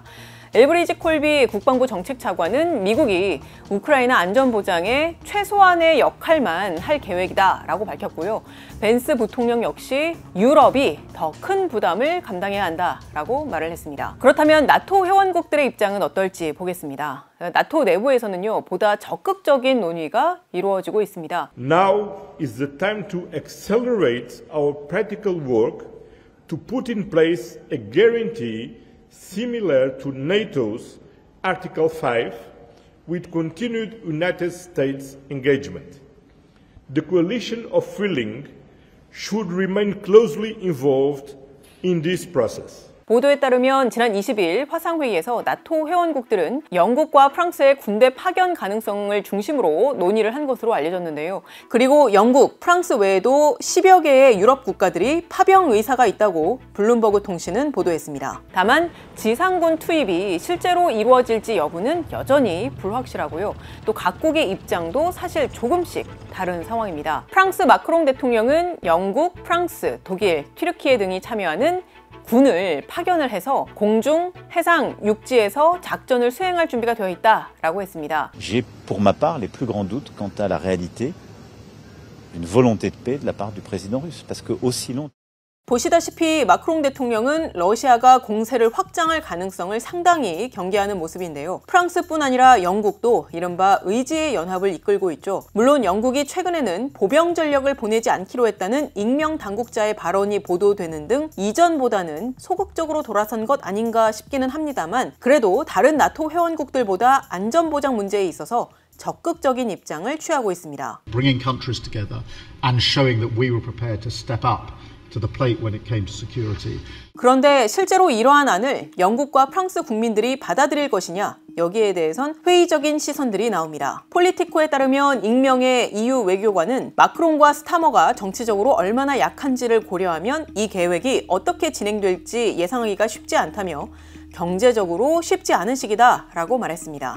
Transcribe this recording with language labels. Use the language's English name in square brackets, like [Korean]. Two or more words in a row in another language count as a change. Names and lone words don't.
[Korean] 엘브리지 콜비 국방부 정책차관은 미국이 우크라이나 안전보장에 최소한의 역할만 할 계획이다 라고 밝혔고요. 벤스 부통령 역시 유럽이 더 큰 부담을 감당해야 한다 라고 말을 했습니다. 그렇다면 나토 회원국들의 입장은 어떨지 보겠습니다. 나토 내부에서는요, 보다 적극적인 논의가 이루어지고 있습니다. [English] Now is the time to accelerate our practical work to put in place a guarantee similar to NATO's Article 5, with continued United States engagement. The coalition of willing should remain closely involved in this process. [Korean] 보도에 따르면 지난 20일 화상회의에서 나토 회원국들은 영국과 프랑스의 군대 파견 가능성을 중심으로 논의를 한 것으로 알려졌는데요. 그리고 영국, 프랑스 외에도 10여 개의 유럽 국가들이 파병 의사가 있다고 블룸버그 통신은 보도했습니다. 다만 지상군 투입이 실제로 이루어질지 여부는 여전히 불확실하고요. 또 각국의 입장도 사실 조금씩 다른 상황입니다. 프랑스 마크롱 대통령은 영국, 프랑스, 독일, 튀르키예 등이 참여하는 군을 파견을 해서 공중, 해상, 육지에서 작전을 수행할 준비가 되어 있다라고 했습니다. [French] J'ai pour ma part les plus grands doutes quant à la réalité d'une volonté de paix de la part du président russe parce que aussi long [Korean] 보시다시피 마크롱 대통령은 러시아가 공세를 확장할 가능성을 상당히 경계하는 모습인데요. 프랑스뿐 아니라 영국도 이른바 의지의 연합을 이끌고 있죠. 물론 영국이 최근에는 보병 전력을 보내지 않기로 했다는 익명 당국자의 발언이 보도되는 등 이전보다는 소극적으로 돌아선 것 아닌가 싶기는 합니다만 그래도 다른 나토 회원국들보다 안전보장 문제에 있어서 적극적인 입장을 취하고 있습니다. [English] Bringing countries together and showing that we were prepared to step up to the plate when it came to security. [Korean] 그런데 실제로 이러한 안을 영국과 프랑스 국민들이 받아들일 것이냐 여기에 대해선 회의적인 시선들이 나옵니다. 폴리티코에 따르면 익명의 EU 외교관은 마크롱과 스타머가 정치적으로 얼마나 약한지를 고려하면 이 계획이 어떻게 진행될지 예상하기가 쉽지 않다며 경제적으로 쉽지 않은 시기다 라고 말했습니다.